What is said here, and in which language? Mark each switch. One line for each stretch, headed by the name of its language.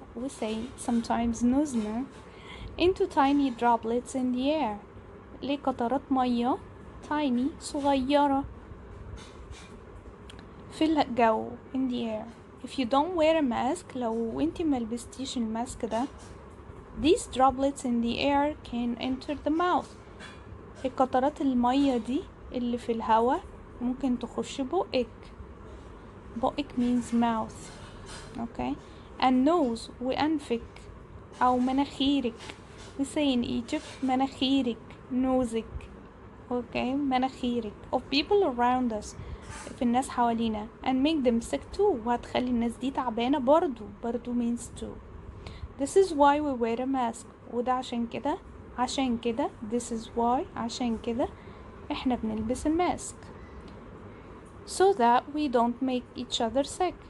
English: We say sometimes نوزنا into tiny droplets in the air.
Arabic: لقطرات مية
English: tiny صغيرة
Arabic: في الجو
English: in the air. If you don't wear a mask,
Arabic: لو انتي ملبستيش الماسك ده,
English: these droplets in the air can enter the mouth.
Arabic: القطرات المية دي اللي في الهواء ممكن تخش بقك. بقك means mouth.
English: Okay. and nose
Arabic: وأنفك أو مناخيرك.
English: we say in Egypt مناخيرك, نوزك. okay. مناخيرك of people around us,
Arabic: في الناس حوالينا,
English: and make them sick too,
Arabic: وهتخلي الناس دي تعبانة برضو
English: means too. This is why we wear a mask.
Arabic: وده عشان كده
English: this is why
Arabic: عشان كده احنا بنلبس الماسك.
English: So that we don't make each other sick.